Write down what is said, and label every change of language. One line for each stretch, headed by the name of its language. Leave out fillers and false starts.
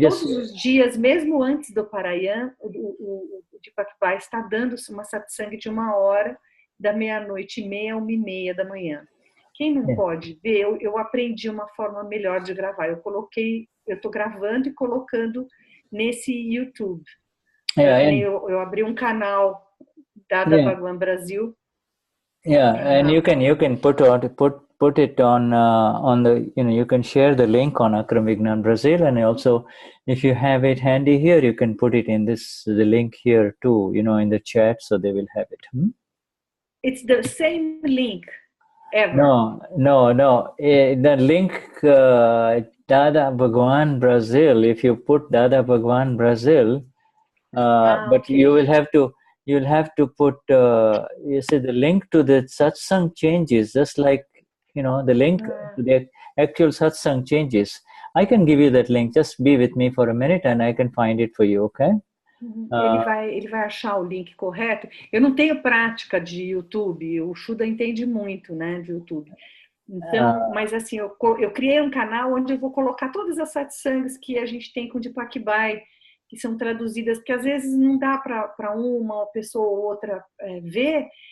Portuguese: todos os dias, mesmo antes do Parayan, o Deepak Bhai está dando uma satsang de 1 hora, da 00:30 a 1:30 da manhã. Quem não pode ver, eu aprendi uma forma melhor de gravar. Eu estou gravando e colocando nesse YouTube. Eu abri um canal Dada Bhagwan Brasil.
English: Yeah, and you can put it on the you can share the link on Akram Vignan Brazil, and also if you have it handy here, you can put it in the link here too, in the chat, so they will have it. It's the same link ever. No. The link Dada Bhagwan Brazil. If you put Dada Bhagwan Brazil, but okay. you'll have to put you see the link to the satsang changes, just like the link to the actual satsang changes. I can give you that link. Just be with me for a minute and I can find it for you, okay?
Portuguese: Ele vai achar o link correto. Eu não tenho prática de YouTube, o Shuddha entende muito, né, de YouTube. Então, mas assim, eu criei um canal onde eu vou colocar todas as satsangs que a gente tem com o Deepak Bhai, que são traduzidas, porque às vezes não dá para uma pessoa ou outra ver,